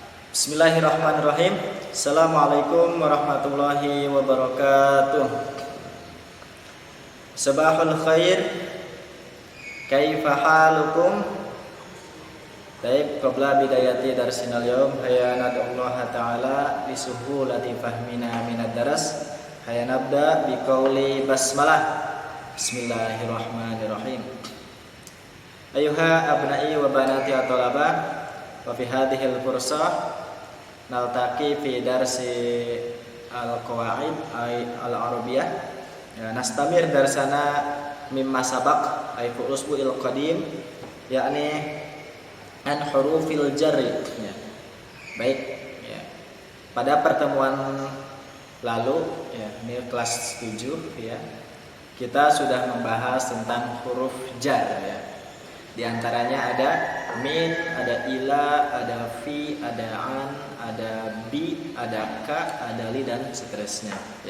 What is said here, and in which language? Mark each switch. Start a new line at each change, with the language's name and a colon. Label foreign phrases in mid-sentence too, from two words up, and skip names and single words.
Arabic: بسم الله الرحمن الرحيم. السلام عليكم ورحمة الله وبركاته. صباح الخير. كيف حالكم? Baik, قبل بداية درسنا اليوم هيا ندعو الله تعالى لسهولة فهمنا من الدرس. هيا نبدأ بقول البسملة. بسم الله الرحمن الرحيم. أيها أبنائي وبناتي الطلبة، وفي هذه الفرصة نلتقي في درس القواعد العربية. Ya, نستمر درسنا مما سبق أي في الأسبوع القادم, يعني عن حروف الجر. Ya.
Indonesian: Baik, ya. Pada pertemuan lalu, ya, ini kelas 7 ya. Kita sudah membahas tentang huruf jar ya. Di antaranya ada min, ada ila, ada fi, ada an, ada bi, ada ka, ada li, dan seterusnya ya.